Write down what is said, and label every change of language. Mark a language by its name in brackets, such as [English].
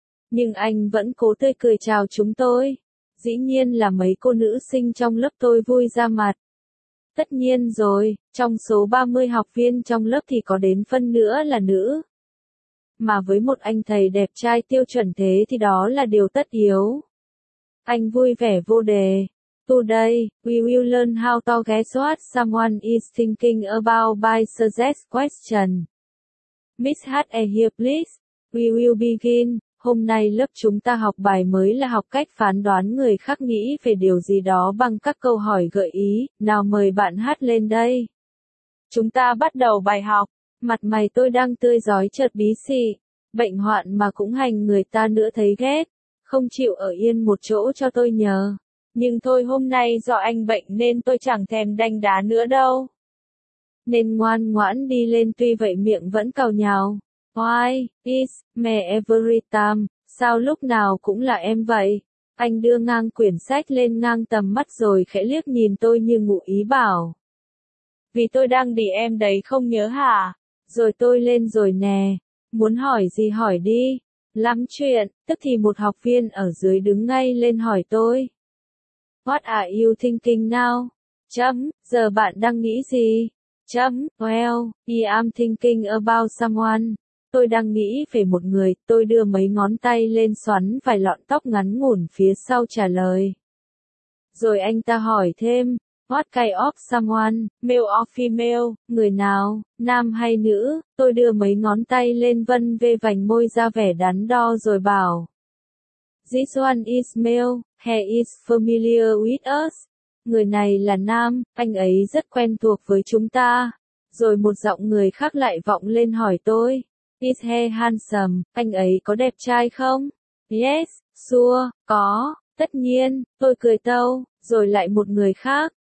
[Vietnamese] Nhưng anh vẫn cố tươi cười chào chúng tôi. Dĩ nhiên là mấy cô nữ sinh trong lớp tôi vui ra mặt. Tất nhiên rồi, trong số 30 học viên trong lớp thì có đến phân nửa là nữ. Mà với một anh thầy đẹp trai tiêu chuẩn thế thì đó là điều tất yếu. Anh vui vẻ vô đề. [English] Today, we will learn how to guess what someone is thinking about by suggest question. Miss H. A. here please, we will begin. [Vietnamese] Hôm nay lớp chúng ta học bài mới là học cách phán đoán người khác nghĩ về điều gì đó bằng các câu hỏi gợi ý, nào mời bạn hát lên đây. Chúng ta bắt đầu bài học, mặt mày tôi đang tươi rói chợt bí xị, bệnh hoạn mà cũng hành người ta nữa thấy ghét, không chịu ở yên một chỗ cho tôi nhờ. Nhưng thôi hôm nay do anh bệnh nên tôi chẳng thèm đánh đá nữa đâu. Nên ngoan ngoãn đi lên tuy vậy miệng vẫn cào nhào. [English] Why is me every time, [Vietnamese] sao lúc nào cũng là em vậy? Anh đưa ngang quyển sách lên ngang tầm mắt rồi khẽ liếc nhìn tôi như ngụ ý bảo. Vì tôi đang đi em đấy không nhớ hả? Rồi tôi lên rồi nè. Muốn hỏi gì hỏi đi. Lắm chuyện, tức thì một học viên ở dưới đứng ngay lên hỏi tôi. [English] What are you thinking now? [Vietnamese] Chấm, giờ bạn đang nghĩ gì? [English] Chấm, well, I'm thinking about someone. [Vietnamese] Tôi đang nghĩ về một người, tôi đưa mấy ngón tay lên xoắn vài lọn tóc ngắn ngủn phía sau trả lời. Rồi anh ta hỏi thêm, [English] What kind of someone, male or female, [Vietnamese] người nào, nam hay nữ, tôi đưa mấy ngón tay lên vân vê vành môi ra vẻ đắn đo rồi bảo. [English] This one is male, he is familiar with us. [Vietnamese] Người này là nam, anh ấy rất quen thuộc với chúng ta. Rồi một giọng người khác lại vọng lên hỏi tôi. [English] Is he handsome, [Vietnamese] anh ấy có đẹp trai không? [English] Yes, sure, [Vietnamese] có, tất nhiên, tôi cười tâu, rồi lại một người khác.